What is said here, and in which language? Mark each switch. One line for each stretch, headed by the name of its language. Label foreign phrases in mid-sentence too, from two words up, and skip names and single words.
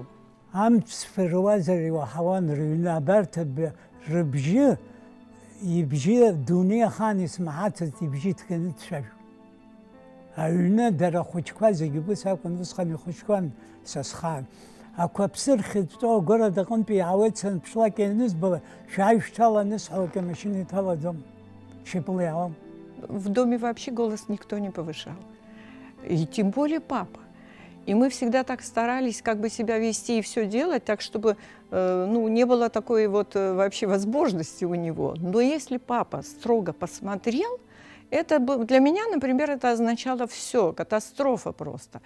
Abkhazian: Амц сфыруазар иуаҳауан рыҩны абарҭ рыбжьы, ибжьы дунеихаан исмаҳацызт ибжьы ҭганы дцәажәон. Аҩны дара ахәыҷқәа зегьы убыс акәын, усҟан ихәыҷқәан са схаан. Ақәаԥсыр хьыҵәҵәо агәараҭа аҟынтәи иаауеит санԥшлак ианызбала, шәааишәҭала анысҳәалак амашьына иҭалаӡом, шьапыла иаауам.
Russian: В доме вообще голос никто не повышал. И тем более папа. И мы всегда так старались как бы себя вести и все делать, так чтобы не было такой вот вообще возможности у него. Но если папа строго посмотрел, это для меня, например, это означало все, катастрофа просто.